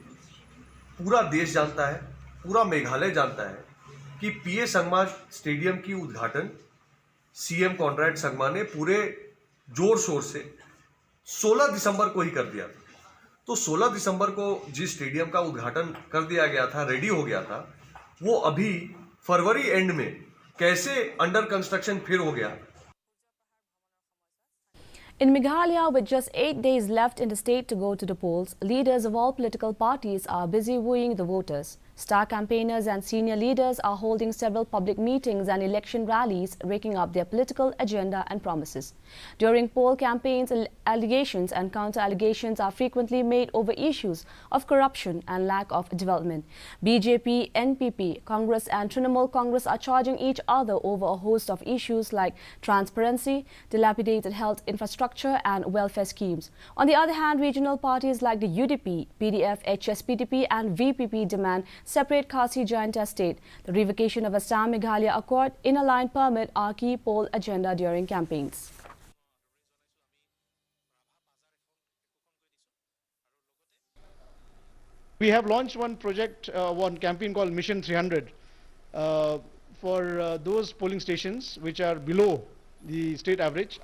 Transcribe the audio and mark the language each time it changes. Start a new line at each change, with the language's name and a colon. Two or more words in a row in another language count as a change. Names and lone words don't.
Hindi: पूरा देश जानता है, पूरा मेघालय जानता है कि पीए संगमा स्टेडियम की उद्घाटन सीएम कॉनराड संगमा ने पूरे जोर शोर से 16 दिसंबर को ही कर दिया था। तो 16 दिसंबर को जिस स्टेडियम का उद्घाटन कर दिया गया था, रेडी हो गया था, वो अभी फरवरी एंड में कैसे
English: under construction
Hindi: फिर हो गया।
English: In Meghalaya, with just 8 days left in the state to go to the polls, leaders of all political parties are busy wooing the voters. Star campaigners and senior leaders are holding several public meetings and election rallies, raking up their political agenda and promises. During poll campaigns, allegations and counter-allegations are frequently made over issues of corruption and lack of development. BJP, NPP, Congress and Trinamool Congress are charging each other over a host of issues like transparency, dilapidated health infrastructure and welfare schemes. On the other hand, regional parties like the UDP, PDF, HSPDP and VPP demand separate Khasi Jaintia state. The revocation of Assam Meghalaya Accord, inner line permit are key poll agenda during campaigns. We have launched one project, one campaign called Mission 300 for those polling stations which are below the state average.